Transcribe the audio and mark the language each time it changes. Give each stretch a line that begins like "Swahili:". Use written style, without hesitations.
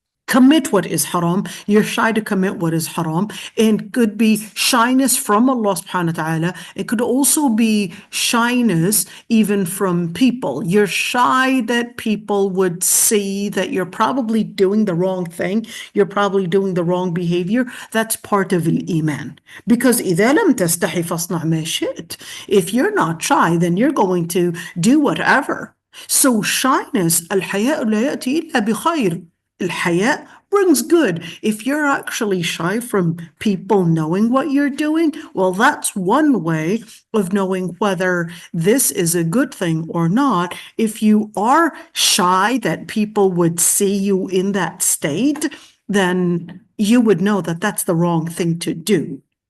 English: commit what is haram. You're shy to commit what is haram. And could be shyness from Allah subhanahu wa ta'ala. It could also be shyness even from people. You're shy that people would see that you're probably doing the wrong thing. You're probably doing the wrong behavior. That's part of al-Iman. Because
Arabic: إذا لم تستحي فاصنع ما شئت.
English: If you're not shy, then you're going to do whatever. So shyness,
Arabic: الحياء لا يأتي إلا بخير.
English: الحياء brings good. If you're actually shy from people knowing what you're doing, well, that's one way of knowing whether this is a good thing or not. If you are shy that people would see you in that state, then you would know that that's the wrong thing to do.